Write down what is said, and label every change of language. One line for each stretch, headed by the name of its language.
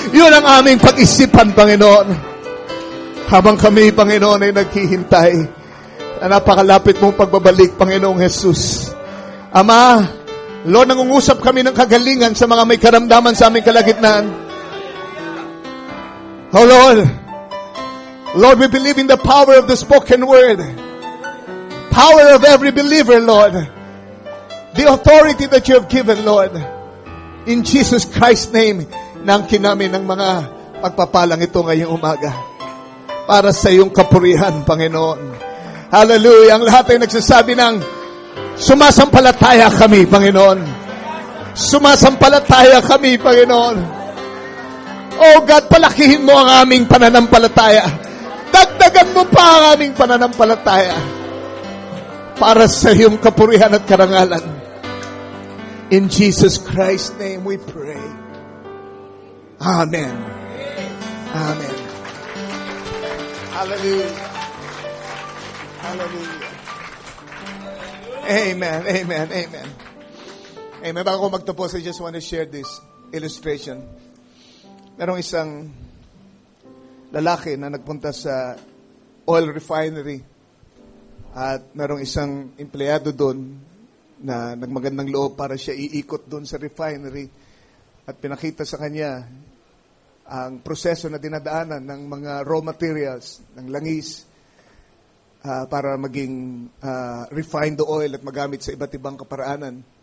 Filipino: Yun ang aming pag-isipan, Panginoon. Habang kami, Panginoon, ay naghihintay na napakalapit mong pagbabalik, Panginoong Jesus. Ama, Lord, nangungusap kami ng kagalingan sa mga may karamdaman sa aming kalagitnaan.
English: Oh Lord, Lord, we believe in the power of the spoken word. Power of every believer, Lord. The authority that you have given, Lord. In Jesus Christ's name,
Filipino: nangkin namin ng mga pagpapalang ito ngayong umaga. Para sa iyong kapurihan, Panginoon. Hallelujah. Ang lahat ay nagsasabi ng sumasampalataya kami, Panginoon. Sumasampalataya kami, Panginoon. Oh God, palakihin mo ang aming pananampalataya. Dagdagan mo pa ang aming pananampalataya. Para sa iyong kapurihan at karangalan.
English: In Jesus Christ's name we pray. Amen. Amen. Hallelujah. Hallelujah. Amen. Amen. Amen. Amen.
Filipino: Bago ko magtapos,
English: I just want to share this illustration.
Filipino: Merong isang lalaki na nagpunta sa oil refinery at merong isang empleyado doon na nagmagandang loob para siya iikot doon sa refinery at pinakita sa kanya ang proseso na dinadaanan ng mga raw materials, ng langis, para maging refined oil at magamit sa iba't ibang kaparaanan.